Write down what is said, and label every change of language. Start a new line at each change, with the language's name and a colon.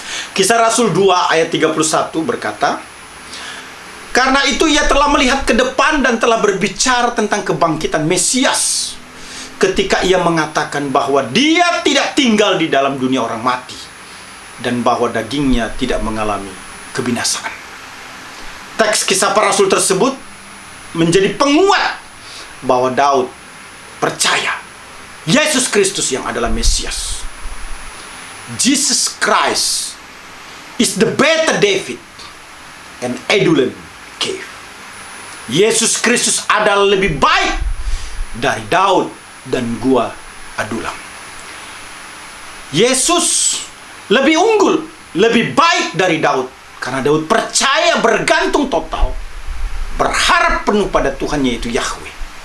Indonesian: Kisah Rasul 2 ayat 31 berkata, karena itu ia telah melihat ke depan dan telah berbicara tentang kebangkitan Mesias, ketika ia mengatakan bahwa dia tidak tinggal di dalam dunia orang mati dan bahwa dagingnya tidak mengalami kebinasaan. Teks Kisah Para Rasul tersebut menjadi penguat bahwa Daud percaya Yesus Kristus yang adalah Mesias.
English: Jesus Christ is the better David and Adullam cave.
Indonesian: Yesus Kristus adalah lebih baik dari Daud dan gua Adulam. Yesus lebih unggul, lebih baik dari Daud, karena Daud percaya, bergantung total, berharap penuh pada Tuhan, yaitu Yahweh.